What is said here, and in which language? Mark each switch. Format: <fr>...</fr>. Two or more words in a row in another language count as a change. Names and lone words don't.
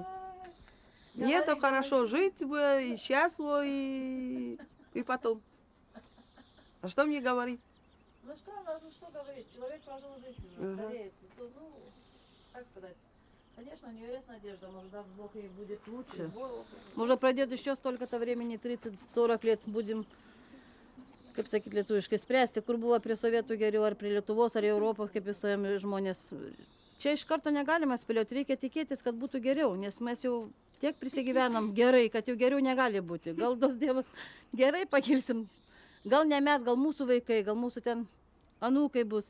<ru>Нету хорошо жить бы, и счастливо, и потом. А что мне говорить? Ну что говорить, человек прожил жизнь уже, стареет. Ну, как сказать, конечно, у нее есть надежда, может, даст Бог, ей будет лучше. Может, пройдет еще столько-то времени, 30-40 лет, будем,</ru> <lt>kaip sakyti lietuviškai, spręsti, kur buvo prie Sovietų geriau, ar prie Lietuvos, ar Europos, kaip įstojami žmonės. Čia iš karto negalime spėlioti, reikia tikėtis, kad būtų geriau, nes mes jau tiek prisigyvenam gerai, kad jau geriau negali būti. Gal dos Dievas gerai pakilsim, gal ne mes, gal mūsų vaikai, gal mūsų ten anūkai bus.</lt>